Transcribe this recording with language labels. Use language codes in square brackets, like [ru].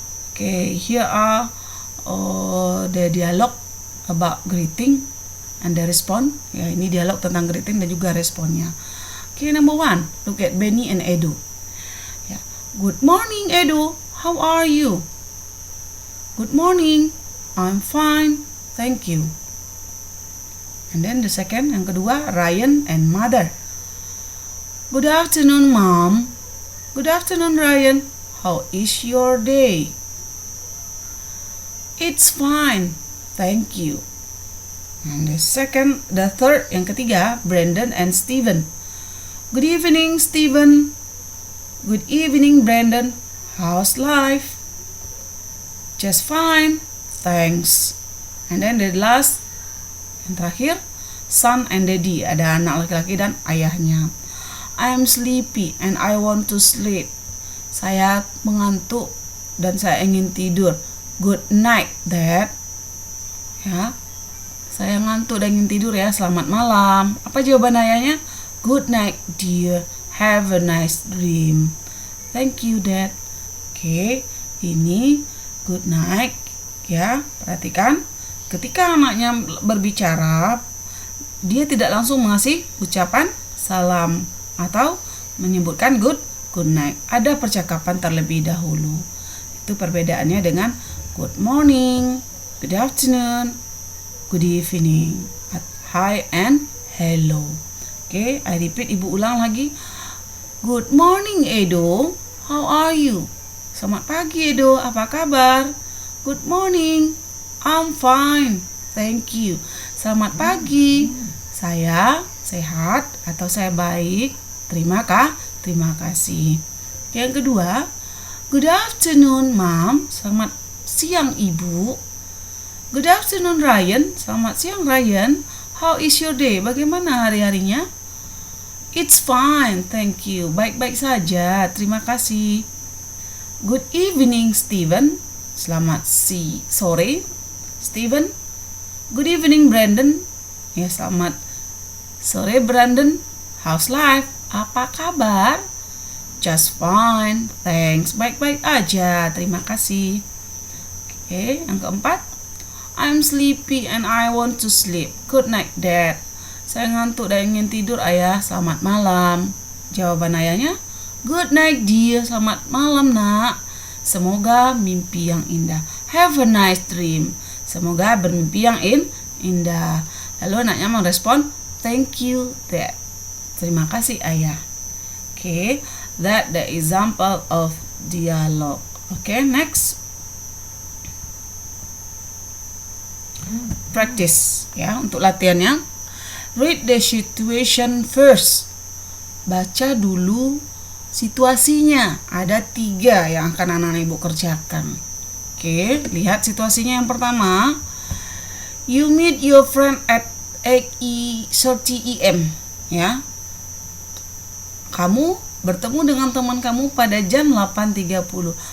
[en] Oke, here are the dialogue about greeting and the response. [id] Ya, ini dialog tentang greeting dan juga responnya. [en] Oke, number 1, look at Benny and Edu. Ya, good morning Edu, how are you? Good morning, I'm fine, thank you. And then the second, [id] yang kedua, [en] Ryan and Mother. Good afternoon Mom. Good afternoon Ryan, how is your day? It's fine, thank you. And the third, [id] yang ketiga, [en] Brandon and Steven. Good evening, Steven. Good evening, Brandon. How's life? Just fine, thanks. And then the last, [id] yang terakhir, [en] son and daddy. [id] Ada anak laki-laki dan ayahnya. [en] I'm sleepy and I want to sleep. [id] Saya mengantuk dan saya ingin tidur. [en] Good night, Dad. [id] Ya. Saya ngantuk dan ingin tidur ya, selamat malam. Apa jawaban ayahnya? [en] Good night dear, have a nice dream. Thank you Dad. Oke, ini good night ya. [id] Perhatikan, ketika anaknya berbicara, dia tidak langsung mengasih ucapan salam atau menyebutkan good night. Ada percakapan terlebih dahulu. Itu perbedaannya dengan good morning, good afternoon, good evening, hi and hello. Oke, [en] I repeat, [id] ibu ulang lagi. [en] Good morning Edo, how are you? [id] Selamat pagi Edo, apa kabar? [en] Good morning, I'm fine, thank you. [id] Selamat pagi, saya sehat atau saya baik, terima kasih. Yang kedua, [en] good afternoon Mom, [id] selamat siang ibu. [en] Good afternoon Ryan, [id] selamat siang Ryan. [en] How is your day? [id] Bagaimana hari-harinya? [en] It's fine, thank you. [id] Baik-baik saja, terima kasih. [en] Good evening Steven, [id] selamat sore Steven. [en] Good evening Brandon, [id] ya selamat sore Brandon. [en] How's life? [id] Apa kabar? [en] Just fine, thanks. [id] Baik-baik aja, terima kasih. Oke, yang keempat. [en] I'm sleepy and I want to sleep. Good night, Dad. [id] Saya ngantuk dan ingin tidur, Ayah. Selamat malam. Jawaban ayahnya, [en] good night, dear. [id] Selamat malam, nak. Semoga mimpi yang indah. [en] Have a nice dream. [id] Semoga bermimpi yang indah. Lalu anaknya merespon, [en] thank you, Dad. [id] Terima kasih, Ayah. [en] Okay, that the example of dialogue. Okay, next. [id] Practice ya, untuk latihannya. [en] Read the situation first. [id] Baca dulu situasinya. Ada 3 yang akan anak-anak ibu kerjakan. Oke, lihat situasinya yang pertama. [en] You meet your friend at 8:30 AM ya. Kamu [id] bertemu dengan teman kamu pada jam 8.30.